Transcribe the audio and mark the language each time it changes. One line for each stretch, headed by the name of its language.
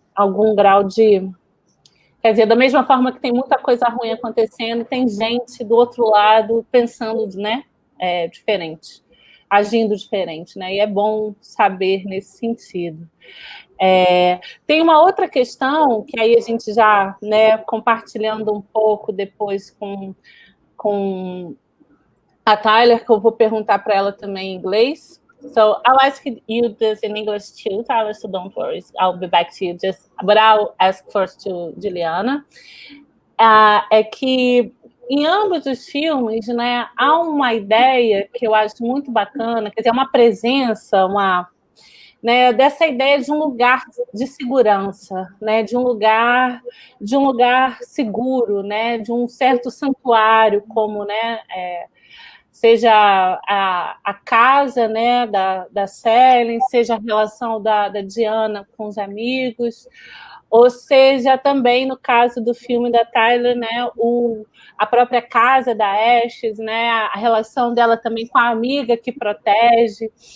Portuguese: Algum grau de... Quer dizer, da mesma forma que tem muita coisa ruim acontecendo, tem gente do outro lado pensando, né, diferente, agindo diferente, né? E é bom saber nesse sentido. Tem uma outra questão que aí a gente já, né, compartilhando um pouco depois com a Tyler, que eu vou perguntar para ela também em inglês.
English: So I'll ask you this in English too, Tyler, so don't worry. I'll be back to you but I'll ask first to Juliana.
Portuguese: É que em ambos os filmes, né, há uma ideia que eu acho muito bacana, quer dizer, uma presença, né, dessa ideia de um lugar de segurança, né, de um lugar seguro, né, de um certo santuário, como, né, seja a casa, né, da Célia, seja a relação da Diana com os amigos, ou seja, também no caso do filme da Tyler, né, a própria casa da Ashes, né, a relação dela também com a amiga que protege.